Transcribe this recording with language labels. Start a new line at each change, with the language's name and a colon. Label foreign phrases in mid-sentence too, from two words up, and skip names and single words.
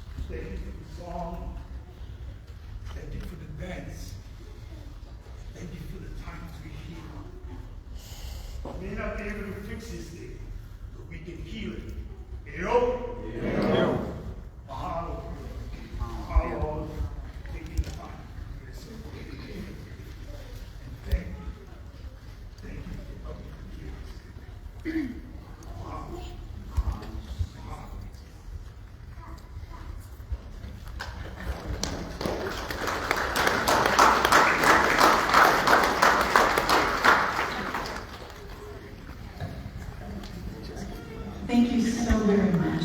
English: Thank you for the song. Thank you for the dance. Thank you for the time to be here. We may not be able to fix this thing, but we can heal it.
Hawaiian: Yo! Yo! Mahalo. Mahalo.
English: Taking the time. It's so good. And thank you. Thank you for coming here.
Hawaiian: Mahalo. Mahalo. Mahalo.
English: Thank you so very much.